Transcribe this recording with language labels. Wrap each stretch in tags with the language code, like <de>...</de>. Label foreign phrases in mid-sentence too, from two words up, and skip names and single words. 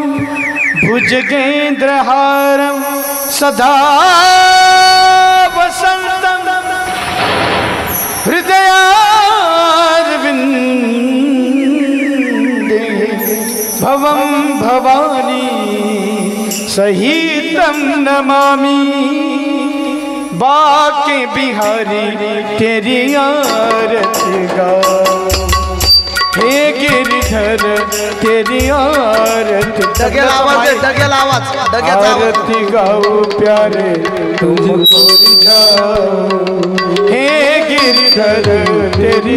<sa>भुजगेंद्रहारम सदा वसंतम हृदयारविंदे भवं भवानी सहितं नमामि.</sa> <hi>बाके बिहारी तेरी आरती गा. हे गिरधर तेरी आरती डगेला आवाज दे, डगेला आवाज, डग्याचा आवाज. आरती गाऊ प्यारे तुमको रिझाऊं हे गिरधर तेरी</hi>